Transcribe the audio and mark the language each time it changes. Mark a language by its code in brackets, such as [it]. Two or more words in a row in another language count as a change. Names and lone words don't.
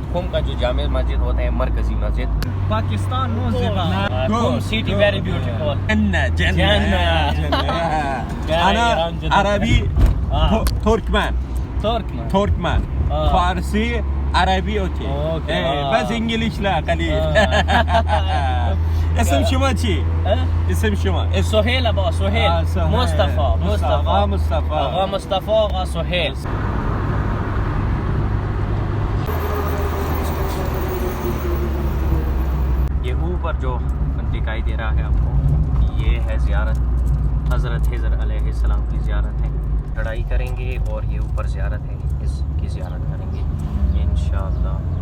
[hi] खुम का जो जामे मस्जिद होता है मरकजी मस्जिद। पाकिस्तान [en] Qom city very beautiful. [fa] عربی ترکمن فارسی عربی بس انگلیسی [ar] لا قليل. [fa] اسم شما چی؟ اسم شما؟ سهیل ابا سهیل. مصطفی آقا مصطفی آقا سهیل. [hi] ये ऊपर जो दिखाई दे रहा है आपको, ये है ज़ियारत हज़रत हिज़र अलैहिस्सलाम की ज़ियारत है। चढ़ाई करेंगे और ये ऊपर ज़ियारत है, इसकी ज़ियारत करेंगे इंशाअल्लाह।